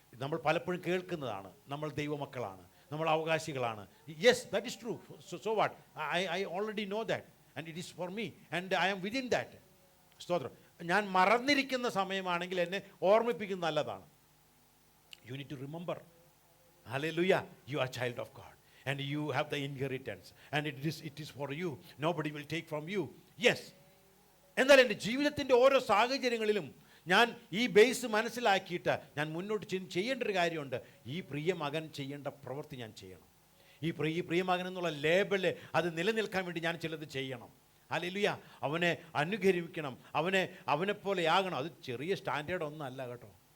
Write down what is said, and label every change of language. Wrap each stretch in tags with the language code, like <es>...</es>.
<ml>നമ്മൾ പലപ്പോഴും കേൾക്കുന്നതാണ്, നമ്മൾ ദൈവമക്കളാണ്, നമ്മൾ അവകാശികളാണ്.</ml> <en>Yes, that is true. So what, I already know that and it is for me and I am within that. സ്തോത്രം.</en> <ml>ഞാൻ മറന്നിരിക്കുന്ന സമയമാണെങ്കിൽ എന്നെ ഓർമ്മിപ്പിക്കുന്നത് നല്ലതാണ്.</ml> <en>You need to remember. Hallelujah. You are child of God and you have the inheritance and it is for you. Nobody will take from you. Yes.</en> <ml>എന്നാൽ എൻ്റെ ജീവിതത്തിൻ്റെ ഓരോ സാഹചര്യങ്ങളിലും ഞാൻ ഈ ബേസ് മനസ്സിലാക്കിയിട്ട് ഞാൻ മുന്നോട്ട് ചെയ്യേണ്ട ഒരു കാര്യമുണ്ട്. ഈ പ്രിയ മകൻ ചെയ്യേണ്ട പ്രവൃത്തി ഞാൻ ചെയ്യണം. ഈ പ്രിയ മകൻ എന്നുള്ള ലേബല് അത് നിലനിൽക്കാൻ വേണ്ടി ഞാൻ ചിലത് ചെയ്യണം. ഹല്ലേലൂയ. അവനെ അനുകരിക്കണം, അവനെപ്പോലെയാകണം. അത് ചെറിയ സ്റ്റാൻഡേർഡ് ഒന്നും അല്ല കേട്ടോ.</ml>